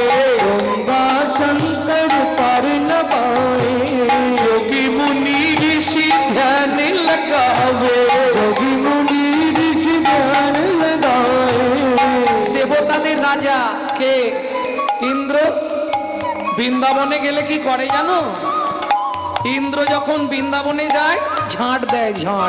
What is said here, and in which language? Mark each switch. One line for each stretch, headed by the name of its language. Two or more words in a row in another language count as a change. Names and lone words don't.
Hindi: ब्रह्मा शंकर पार न पावे, योगी मुनि ऋषि ध्यान लगावे, योगी मुनि ऋषि ध्यान लगावे।
Bangla: দেবতাদের রাজা কে? ইন্দ্র। বৃন্দাবনে গেলে কি করে জানো? ইন্দ্র যখন বৃন্দাবনে যায় ঝাঁট দেয়, ঝাঁট।